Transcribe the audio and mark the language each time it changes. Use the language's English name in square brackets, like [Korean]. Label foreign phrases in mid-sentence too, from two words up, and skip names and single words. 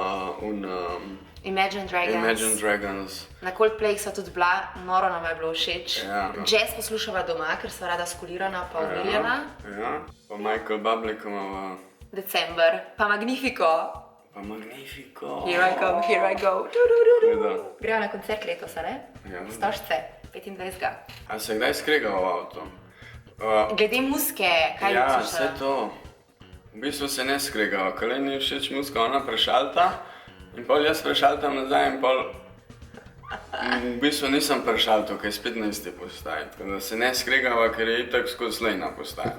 [Slovenian] Imagine Dragons. Na Coldplay so tudi bila, noro nam je bilo všeč. Ja. Jazz poslušava doma, ker sva rada skulirana pa umiljena. Ja, pa Michael Bublé imava... December, pa Magnifico. Pa Magnifico. [English] Here I go. [Slovenian] Gremo na koncert letos, ne? Ja. Stožce, 25. A se kdaj skregava v avtu? Glede muske, kaj ja, poslušala? vse to. V bistvu se ne skregava, ker ni všeč muska, ona prešalta in pol jaz prešaltam nazaj in pol v bistvu nisem prešaltal, ker je spet na isti postaji, tako da se ne skregava, ker je itak skozi slejna postaja.